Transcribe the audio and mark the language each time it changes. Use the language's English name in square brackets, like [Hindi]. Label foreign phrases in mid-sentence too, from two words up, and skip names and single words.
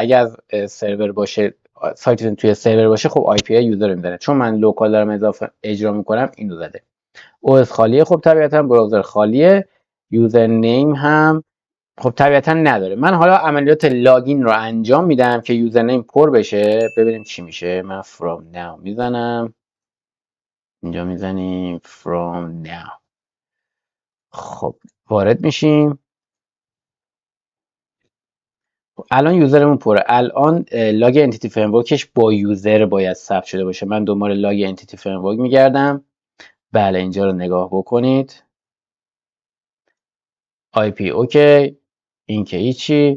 [Persian] اگر از سرور باشه، سایتتون توی سرور باشه، خب آی پی یوزر رو میزنه. چون من لوکال دارم اضافه اجرا میکنم اینو زده. او اس خالیه، خب طبیعتا براوزر خالیه، [English] user name [Persian] هم خب طبیعتا نداره. من حالا عملیات لاگین رو انجام میدم که [English] user name [Persian] پر بشه، ببینیم چی میشه. من [English] from now [Persian] میزنم، اینجا میزنیم [English] from now. [Persian] خب وارد میشیم. الان یوزرمون پره. الان لاگ [English] entity framework [Persian] با یوزر باید ثبت شده باشه. من دنبال لاگ [English] entity framework [Persian] میگردم. بله اینجا رو نگاه بکنید. آی پی اوکی، این که هیچی.